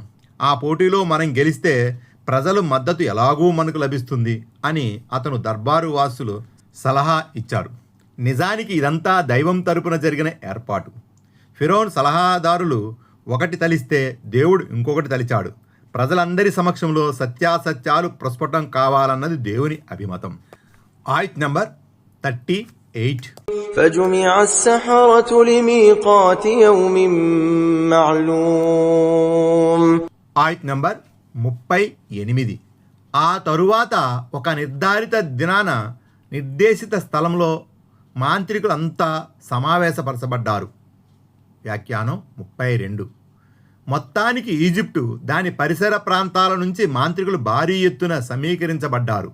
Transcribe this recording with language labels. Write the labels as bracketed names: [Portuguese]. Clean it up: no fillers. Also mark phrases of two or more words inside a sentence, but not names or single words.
[Telugu] ఆ పోటీలో మనం గెలిస్తే ప్రజలు మద్దతు ఎలాగూ మనకు లభిస్తుంది అని అతను దర్బారు వాసులు సలహా ఇచ్చారు. నిజానికి ఇదంతా దైవం తరపున జరిగిన ఏర్పాటు. ఫిరౌన్ సలహాదారులు ఒకటి తలిస్తే దేవుడు ఇంకొకటి తలిచాడు. ప్రజలందరి సమక్షంలో సత్యాసత్యాలు ప్రస్ఫుటం కావాలన్నది దేవుని అభిమతం. ఆయత్ నంబర్ 38. [Arabic] فجمع السحرة لميقات يوم معلوم. [Telugu] ఆయత్ నంబర్ 38. ఆ తరువాత ఒక నిర్ధారిత దినాన నిర్దేశిత స్థలంలో మాంత్రికులంతా సమావేశపరచబడ్డారు. వ్యాఖ్యానం 32. మొత్తానికి ఈజిప్టు దాని పరిసర ప్రాంతాల నుంచి మాంత్రికులు భారీ ఎత్తున సమీకరించబడ్డారు.